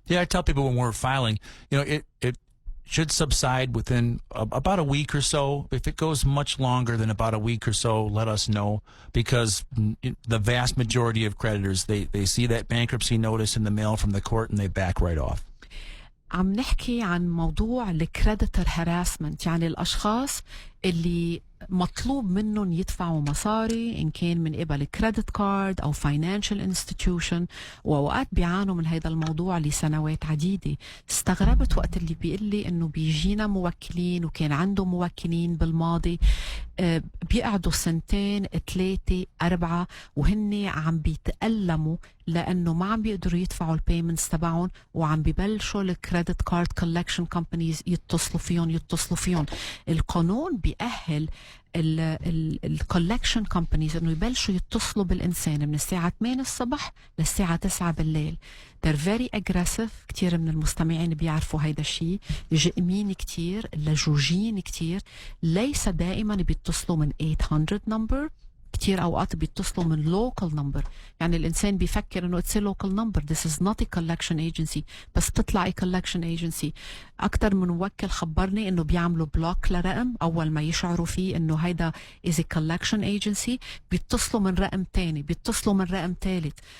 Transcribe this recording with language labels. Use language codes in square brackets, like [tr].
[en] Yeah, I tell people when we're filing, should subside within about a week or so. If it goes much longer than about a week or so, let us know, because the vast majority of creditors, they see that bankruptcy notice in the mail from the court and they back right off. [ar] عم نحكي عن موضوع الكريديتور هاراسمنت، يعني الأشخاص اللي مطلوب منهم يدفعوا مصاري إن كان من قبل كريدت كارد أو فاينانشال انستتيوشن، وأوقات بيعانوا من هذا الموضوع لسنوات عديدة. استغربت وقت اللي بيقول لي إنه بيجينا موكلين وكان عنده موكلين بالماضي بيقعدوا 2 3 4 وهن عم بيتألموا لأنه ما عم بيقدروا يدفعوا البيمنتس تبعهم، وعم ببلشوا الكريدت كارد كولكشن كومبانيز يتصلوا فيهم. القانون بيأهل الكولكشن كومبانيز انه يبلشوا يتصلوا بالانسان من الساعه 8 الصبح للساعه 9 بالليل. [en] they're very aggressive. [ar] كتير من المستمعين بيعرفوا هيدا الشيء. جئمين كتير، لجوجين كتير، ليس دائما بيتصلوا من 800 نمبر، كتير أوقات بيتصلوا من [en] local number. [ar] يعني الإنسان بيفكر إنه [en] it's a local number, this is not a collection agency، [ar] بس بتطلع [en] a collection agency. [ar] أكتر من موكل خبرني إنه بيعملوا بلوك لرقم أول ما يشعروا فيه إنه هيدا [en] is a collection agency، [ar] بيتصلوا من رقم تاني، بيتصلوا من رقم تالت.